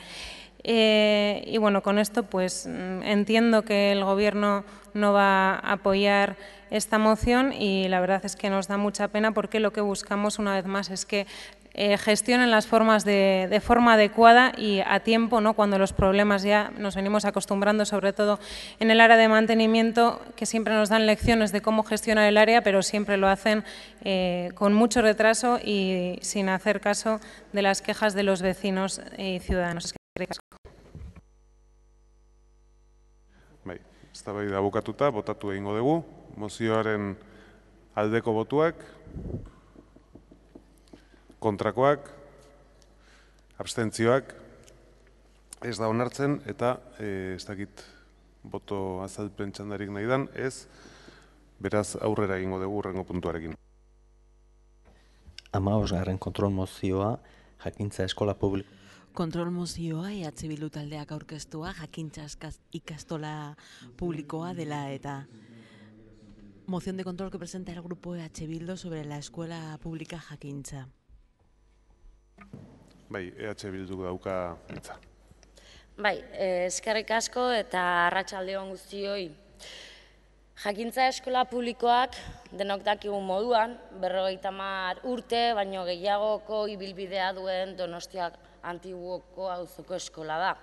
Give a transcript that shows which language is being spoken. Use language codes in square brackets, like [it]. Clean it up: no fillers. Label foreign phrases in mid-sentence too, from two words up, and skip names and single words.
[es] Y bueno, con esto pues entiendo que el Gobierno no va a apoyar esta moción y la verdad es que nos da mucha pena porque lo que buscamos una vez más es que gestionen las formas de forma adecuada y a tiempo, ¿no? Cuando los problemas ya nos venimos acostumbrando, sobre todo en el área de mantenimiento, que siempre nos dan lecciones de cómo gestionar el área, pero siempre lo hacen con mucho retraso y sin hacer caso de las quejas de los vecinos y ciudadanos. [eu] Bai, eztabaida bukatuta, botatu egingo dugu. Mozioaren aldeko botuak, kontrakoak, abstentzioak, ez da onartzen eta ez dakit boto azalpen txandarik nahi dan, ez, beraz aurrera egingo dugu hurrengo puntuarekin. 15. kontrol mozioa, jakintza eskola publiko. Kontrol mozioa Bildu taldeak aurkeztua jakintza ikastola publikoa dela eta [es] moción de control que presenta el grupo Bildu sobre la escuela pública jakintza. [eu] Bai, Bildu dauka hitza. Bai, eskerrik asko eta arratsalde on guztioi. Jakintza eskola publikoak denok dakigun moduan, 50 urte, baino gehiagoko ibilbidea duen Donostia Antiguoko auzoko eskola da.